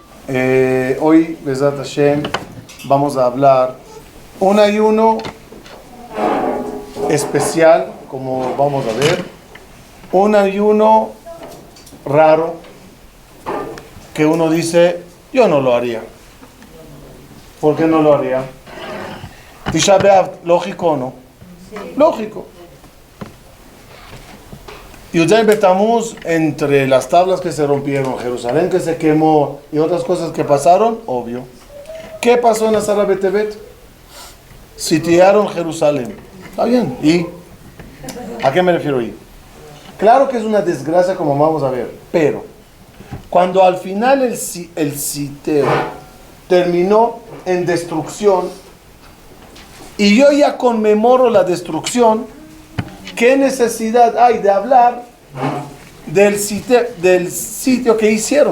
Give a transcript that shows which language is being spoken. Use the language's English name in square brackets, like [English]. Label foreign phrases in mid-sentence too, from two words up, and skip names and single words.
[Spanish] Hoy, [Hebrew] בעזרת השם, [Spanish] vamos a hablar un ayuno especial, como vamos a ver, un ayuno raro, que uno dice, yo no lo haría. ¿Por qué no lo haría? Tisha B'Av, lógico o no? Sí. Lógico. Yud-Zayin Betamuz, entre las tablas que se rompieron, Jerusalén que se quemó y otras cosas que pasaron, obvio. ¿Qué pasó en Asara B'Tevet? Sitiaron Jerusalén. Está bien. ¿Y a qué me refiero ahí? Claro que es una desgracia, como vamos a ver, pero cuando al final el sitio terminó en destrucción y yo ya conmemoro la destrucción, ¿qué necesidad hay de hablar del sitio que hicieron?